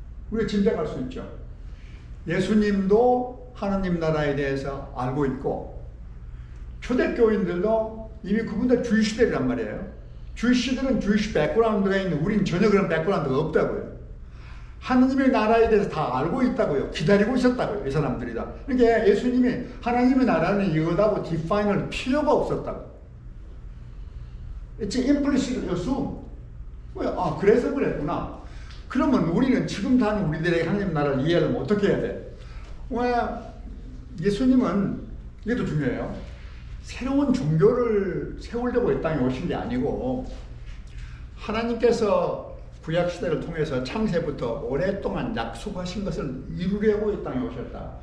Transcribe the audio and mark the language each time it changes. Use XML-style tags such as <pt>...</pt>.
<ko>우리가 짐작할 수 있죠. 예수님도 하나님 나라에 대해서 알고 있고, 초대교인들도 이미 그분들 주이시들이란 말이에요. 주이시들은 주이시 백그라운드가 있는데 우리는 전혀 그런 백그라운드가 없다고요. 하나님의 나라에 대해서 다 알고 있다고요. 기다리고 있었다고요. 이 사람들이 다. 그러니까 예수님이 하나님의 나라는 이거다고 디파인할 필요가 없었다고.</ko> <en>It's implicit assume.</en> <ko>그래서 그랬구나. 그러면 우리는 지금 사는 우리들의 하나님 나라를 이해하려면 어떻게 해야 돼? 왜 예수님은 이것도 중요해요. 새로운 종교를 세우려고 이 땅에 오신 게 아니고 하나님께서 구약 시대를 통해서 창세부터 오랫동안 약속하신 것을 이루려고 이 땅에 오셨다.</ko>